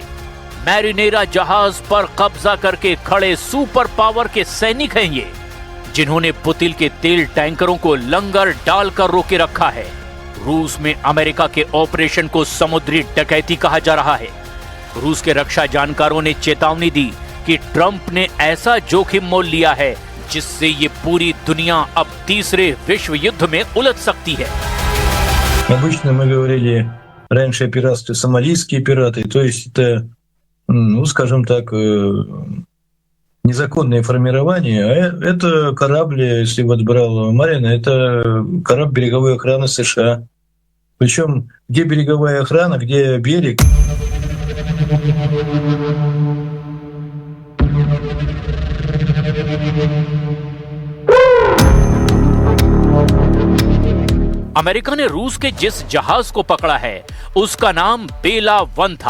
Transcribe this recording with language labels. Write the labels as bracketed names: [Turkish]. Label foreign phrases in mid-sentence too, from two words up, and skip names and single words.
[Hindi] मैरिनेरा जहाज पर कब्जा करके खड़े [English] super power [Hindi] के सैनिक हैं ये, जिन्होंने पुतिन के तेल टैंकरों को लंगर डालकर रोके रखा है। रूस में अमेरिका के ऑपरेशन को समुद्री डकैती कहा जा रहा है। रूस के रक्षा जानकारों ने चेतावनी दी कि ट्रंप ने ऐसा जोखिम मोल लिया है जिससे ये पूरी दुनिया अब तीसरे विश्व युद्ध में उलझ सकती है। [Russian] Обычно мы говорили раньше о пиратстве, сомалийские пираты, то есть это, ну, скажем так, незаконное формирование. А это корабль, если вот брал Марина, это корабль береговой охраны США. Причем где береговая охрана, где берег. [Hindi] अमेरिका ने रूस के जिस जहाज को पकड़ा है उसका नाम बेला 1 था।